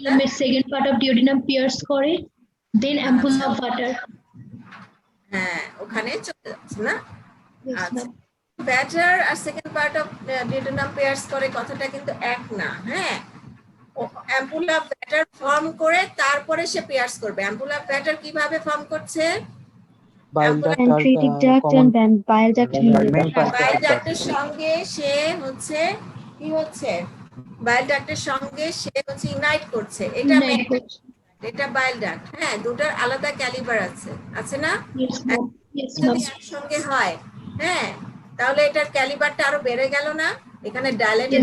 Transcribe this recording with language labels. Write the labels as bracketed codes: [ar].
[en] Duodenum second part of duodenum pierce [bn] করে, [en] then ampulla of water. [bn] হ্যাঁ ওখানে চলে যাচ্ছে না? [en] Yes, [bn] আচ্ছা, [en] ma'am. [bn] Batter আর [en] second part of duodenum পেয়ার্স [bn] করে কথাটা কিন্তু এক না। হ্যাঁ, অ্যাম্পুলা ব্যাটার ফর্ম করে তারপরে সে পেয়ার্স করবে। অ্যাম্পুলা ব্যাটার কিভাবে ফর্ম করছে? বাইল duct আর [en] Pancreatic duct and bile duct medial. [bn] বাইল ডাক্টের সঙ্গে সে হচ্ছে কি হচ্ছে, বাইল ডাক্টের সঙ্গে সে হচ্ছে ইউনাইট করছে, এটা Unite করছে। এটা বাইল ডাক্ট। হ্যাঁ, দুটার আলাদা ক্যালিবার আছে না? [en] Yes, ma'am. Yes, [bn] যদি [en] ma'am. [bn] একসঙ্গে হয়, হ্যাঁ, তাহলে এটার ক্যালিবারটা আরো বেড়ে গেল না, এখানে ডাইলেটেড